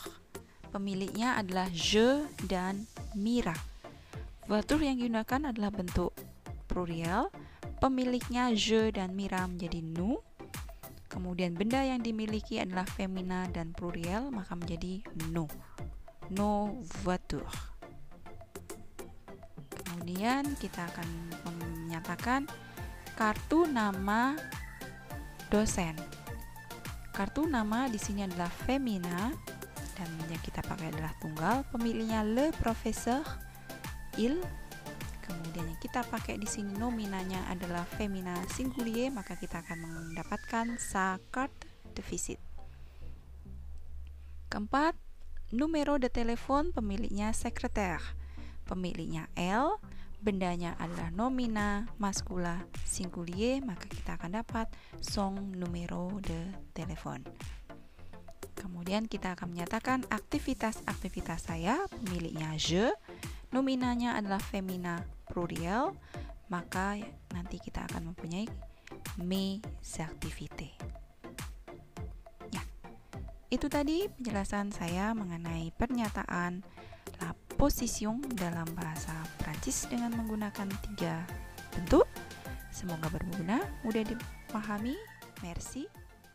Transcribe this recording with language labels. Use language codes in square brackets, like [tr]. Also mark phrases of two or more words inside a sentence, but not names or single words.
[id] Pemiliknya adalah je dan Mira. Voiture yang digunakan adalah bentuk pluriel. Pemiliknya je dan Mira menjadi nous. Kemudian benda yang dimiliki adalah femina dan pluriel, maka menjadi nos. [fr] Nos voitures. [id] Kemudian kita akan menyatakan kartu nama dosen. Kartu nama di sini adalah femina dan yang kita pakai adalah tunggal. Pemiliknya le professeur, il. Kemudian yang kita pakai di sini nominanya adalah femina singulier, maka kita akan mendapatkan [fr] sa carte de visite. [id] Keempat, [fr] numero de telepon, [id] pemiliknya secrétaire. Pemiliknya L, bendanya adalah nomina maskula singulier, maka kita akan dapat [fr] son numero de telepon. [id] Kemudian kita akan menyatakan aktivitas-aktivitas saya, pemiliknya je, nominanya adalah femina pluriel, maka nanti kita akan mempunyai [fr] mes activités. [id] Ya, itu tadi penjelasan saya mengenai pernyataan [fr] la position [id] dalam bahasa Prancis dengan menggunakan 3 bentuk. Semoga berguna, mudah dipahami. Merci.